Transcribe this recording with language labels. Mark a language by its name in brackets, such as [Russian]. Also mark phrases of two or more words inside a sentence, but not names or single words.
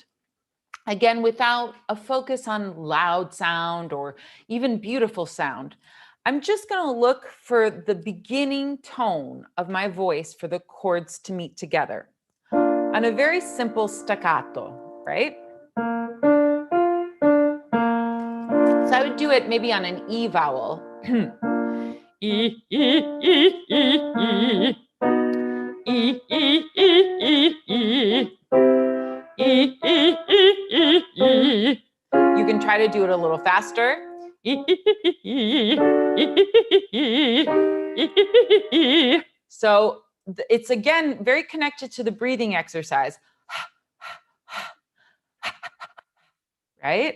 [English] Again, without a focus on loud sound or even beautiful sound, I'm just going to look for the beginning tone of my voice for the chords to meet together on a very simple staccato, right? So I would do it maybe on an E vowel. E, E, E, E, E. E, E, E, E, E. E, E, E, E, E. You can try to do it a little faster. So it's again very connected to the breathing exercise. Right?